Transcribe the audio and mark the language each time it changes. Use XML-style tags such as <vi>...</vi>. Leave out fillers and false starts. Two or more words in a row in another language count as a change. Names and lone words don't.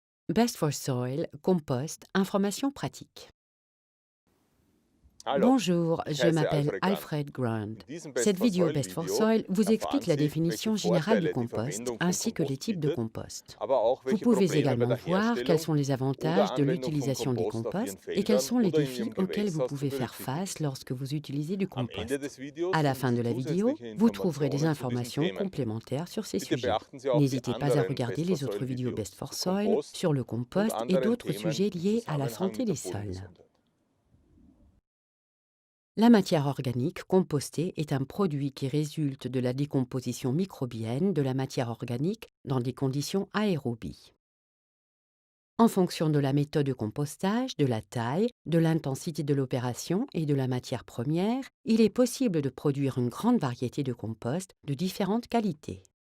<fr>Best for Soil, compost, informations pratiques.</fr> <de>Hallo,</de> <fr>Bonjour,</fr> <de>ich</de> <fr>je</fr> <de>heiße</de> <fr>m'appelle Alfred Grant. Alfred Grant.</fr> <de>In diesem Best</de> <fr>Cette</fr> <de>for</de> <fr>vidéo</fr> <de>Soil</de> <fr>Best for</fr> <de>Video</de> <fr>Soil vous</fr> <de>erfahren</de> <fr>explique la</fr> <de>Sie, welche</de> <fr>définition générale du</fr> <de>Vorteile die</de> <fr>compost</fr> <de>Verwendung von</de> <fr>ainsi que les</fr> <de>Kompost</de> <fr>types de</fr> <de>bietet,</de> <fr>compost.</fr> <de>aber auch</de> <fr>Vous</fr> <de>welche</de> <fr>pouvez</fr> <de>Probleme bei</de> <fr>également</fr> <de>der</de> <fr>voir quels</fr> <de>Herstellung</de> <fr>sont les</fr> <de>oder</de> <fr>avantages de</fr> <de>Anwendung von</de> <fr>l'utilisation des</fr> <de>Kompost auf Ihren</de> <fr>composts et quels</fr> <de>Feldern</de> <fr>sont les</fr> <de>oder in</de> <fr>défis</fr> <de>Ihrem</de> <fr>auxquels vous</fr> <de>Gewächshaus zu</de> <fr>pouvez faire</fr> <de>berücksichtigen</de> <fr>face</fr> <de>sind.</de> <fr>lorsque vous utilisez du</fr> <de>Am Ende</de> <fr>compost.</fr> <de>des Videos</de> <fr>À la</fr> <de>finden</de> <fr>fin de</fr> <de>Sie</de> <fr>la vidéo,</fr> <de>zusätzliche</de> <fr>vous trouverez des</fr> <de>Informationen zu diesen</de> <fr>informations</fr> <de>Themen.</de> <fr>complémentaires sur ces</fr> <de>Bitte</de> <fr>sujets.</fr> <de>beachten Sie auch die</de> <fr>N'hésitez pas à</fr> <de>anderen</de> <fr>regarder</fr> <de>Best for</de> <fr>les autres</fr> <de>Soil</de> <fr>vidéos Best</fr> <de>Videos</de> <fr>for</fr> <de>zu</de> <fr>Soil</fr> <de>Kompost</de> <fr>sur le</fr> <de>und</de> <fr>compost et</fr> <de>anderen</de> <fr>d'autres</fr> <de>Themen</de> <fr>sujets</fr> <de>im</de> <fr>liés à la</fr> <de>Zusammenhang</de> <fr>santé</fr> <de>mit der</de> <fr>des sols.</fr> <de>Bodengesundheit.</de> <fr>La matière organique compostée est un produit qui résulte de la décomposition microbienne de la matière organique dans des conditions aérobies. En fonction de la méthode de compostage, de la taille, de l'intensité de l'opération et de la matière première, il est possible de produire une grande variété de compost de différentes qualités.</fr>